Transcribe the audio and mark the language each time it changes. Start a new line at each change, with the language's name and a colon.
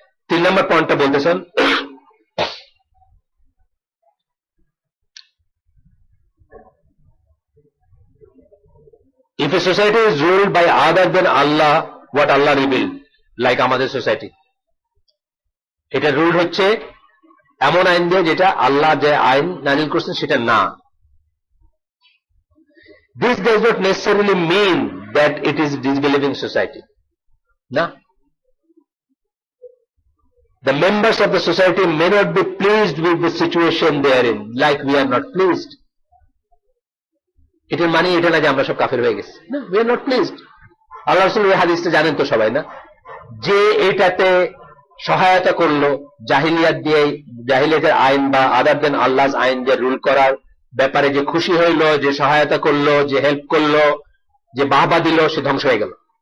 Bangla: 3 নম্বর পয়েন্টটা বলতেছেন
English: if a society is ruled by other than Allah, what Allah revealed,
Bangla: like আমাদের society, এটা rule হচ্ছে এমন আইন দিয়ে যেটা আল্লাহ যে আইন নাজিল করছেন সেটা না।
English: This does not necessarily mean that it is disbelieving society. No. The members of the society may not be pleased with the situation they are in, like we are not pleased.
Bangla: এটার মানে এটা না যে আমরা সব কাফের হয়ে গেছি।
English: No, we are not pleased.
Bangla: আল্লাহ রাসূল এই হাদিসটা জানেন তো সবাই, না? যে এটাতে সহায়তা করলো জাহিলিয়াত দিয়ে, জাহিলিয়াতের আইন বা আদার দেন আল্লাহর আইন যে রুল করার ব্যাপারে যে খুশি হইল, যে সহায়তা করলো, যে হেল্প করলো, যে বাহবা দিল, সে ধ্বংস হয়ে গেল।